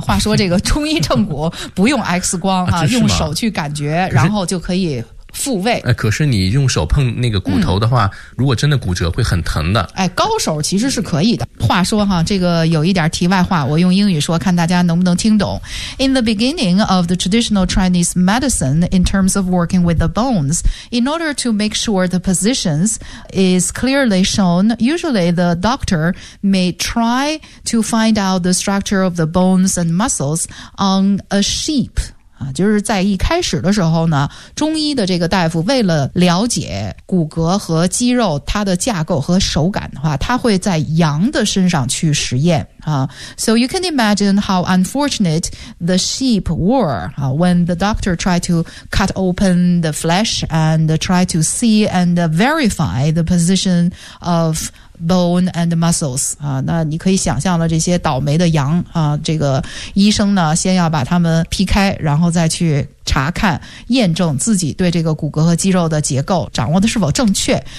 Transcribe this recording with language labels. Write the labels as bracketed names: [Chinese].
[Chinese] 话说这个中医正骨不用 X 光 用手去感觉，然后就可以复位。可是你用手碰那个骨头的话，如果真的骨折会很疼的。哎，高手其实是可以的。话说哈，这个有一点题外话，我用英语说，看大家能不能听懂。 [English] In the beginning of the traditional Chinese medicine, in terms of working with the bones, in order to make sure the positions is clearly shown, usually the doctor may try to find out the structure of the bones and muscles on a sheep. [Chinese] 就是在一开始的时候呢，中医的这个大夫为了了解骨骼和肌肉它的架构和手感的话，他会在羊的身上去实验啊。 [English] So you can imagine how unfortunate the sheep were when the doctor tried to cut open the flesh and try to see and verify the position of bone and muscles 啊。 [Chinese] 那你可以想象了这些倒霉的羊啊，这个医生呢先要把它们劈开，然后再去查看验证自己对这个骨骼和肌肉的结构掌握的是否正确。